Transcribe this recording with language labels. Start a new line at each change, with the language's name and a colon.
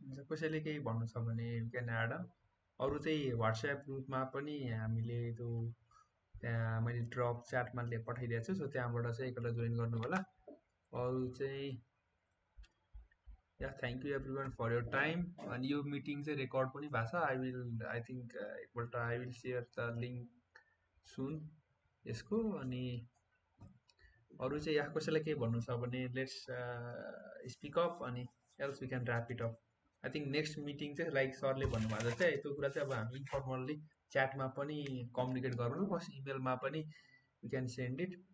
Nepali: कसैले केही भन्नु छ भने
English: you can add on.
Nepali: अरू चाहिँ WhatsApp ग्रुपमा पनि हामीले त्यो त्यहाँ मैले ड्रप च्याटमा पठाइदिएको छु, सो त्यहाँबाट चाहिँ एकपल्ट जोइन गर्नु होला।
English: अरू चाहिँ thank you everyone for your time.
Nepali: अनि यो मिटिङ चाहिँ रेकर्ड पनि भएको छ।
English: I think एकपल्ट I will share the link soon यसको।
Nepali: अनि अरू चाहिँ यहाँ कसैलाई केही भन्नु छ भने
English: let's speak up,
Nepali: अनि
English: Else we can wrap it up.
Nepali: I think next meeting चाहिँ लाइक सरले भन्नुभएको जस्तै त्यो कुरा चाहिँ अब हामी इन्फर्मल्ली च्याटमा पनि कम्युनिकेट गरौँ, प्लस इमेलमा पनि
English: We can send it.